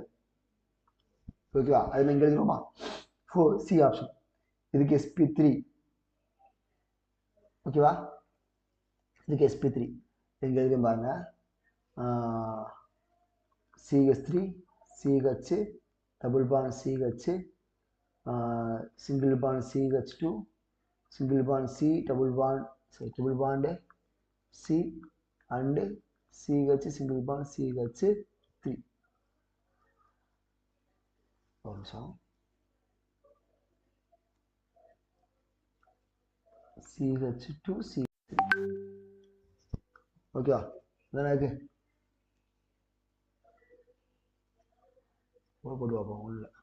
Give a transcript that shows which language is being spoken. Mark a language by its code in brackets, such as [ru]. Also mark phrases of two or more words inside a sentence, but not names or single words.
[ta] ஓகேவா? அது இங்கே எழுதுவோமா? [en] C option. [ta] இதுக்கு sp3. ஓகேவா? இதுக்கு sp3 இங்கே எழுதும் பாருங்க. [en] CH3 CH double bond CH single bond CH2 single bond C double bond C and CH single bond CH3. CH2 C3. [ta] ஓகேவா? இதானே இருக்கு. போட்டு பார்ப்போம் உள்ள.